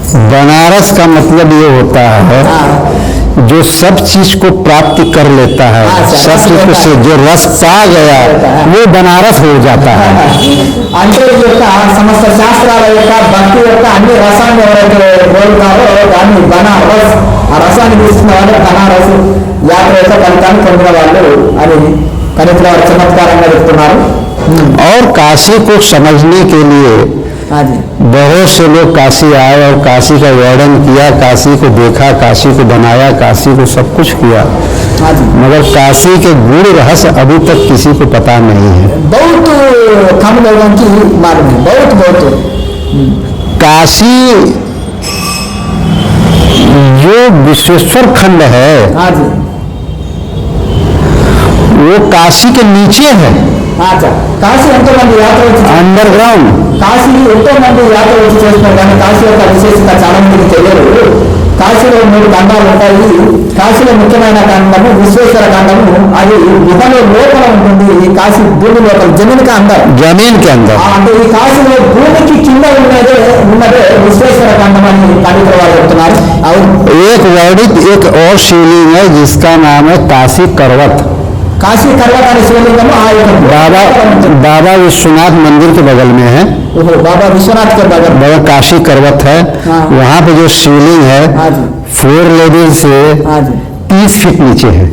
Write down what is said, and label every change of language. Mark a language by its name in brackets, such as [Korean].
[Hindi] बनारस का मतलब ये होता है जो सब चीज को प्राप्त कर लेता है, सब चीज से जो रस पा गया वो बनारस हो जाता है। [Telugu] అంటే ఈ యొక్క సమస్త శాస్త్రాల యొక్క భక్తి యొక్క అన్ని రసాన్ని ఎవరైతే కోరుతారో దాన్ని బనారస్, ఆ రసాన్ని తీసుకున్న వాళ్ళు బనారస్ యాత్ర యొక్క ఫలితాన్ని పొందిన వాళ్ళు అని కనిపిన చమత్కారంగా చెప్తున్నారు। [Hindi] और काशी को समझने के लिए बहुत से लोग काशी आए और काशी का वर्णन किया, काशी को देखा, काशी को बनाया, काशी को सब कुछ किया, मगर काशी के गुण रहस्य अभी तक किसी को पता नहीं है। बहुत कम लोगों की मालूम है, बहुत काशी जो विश्वेश्वर खंड है वो काशी के नीचे है। [Telugu] కాశీ ఎంతో మంది యాత్ర వచ్చి అండర్ గ్రౌండ్, కాశీ ఎంతో మంది యాత్ర వచ్చి చేస్తున్నారు కానీ కాశీ యొక్క విశేషత చాలా మందికి తెలియదు। కాశీలో 3 ఖండాలు ఉంటాయి। కాశీలో ముఖ్యమైన ఖండము విశ్వేశ్వర ఖండము, అది గుహలో లోపల ఉంటుంది। ఈ కాశీ భూమి లోపల [Hindi] జమీన్ కా అందర్, [Telugu] అంటే ఈ కాశీలో భూమికి కింద ఉన్నదే విశ్వేశ్వర ఖండం అని పండితులు వారు చెప్తున్నారు। [Hindi] एक वर्णित एक और शिवलिंग है जिसका नाम है काशी करवत। काशी करवत वाले शिवलिंगम बाबा विश्वनाथ मंदिर के बगल में है। बाबा विश्वनाथ के बगल में काशी करवत है। वहाँ पे जो शिवलिंग है 4 लेवल से 30 फीट नीचे है।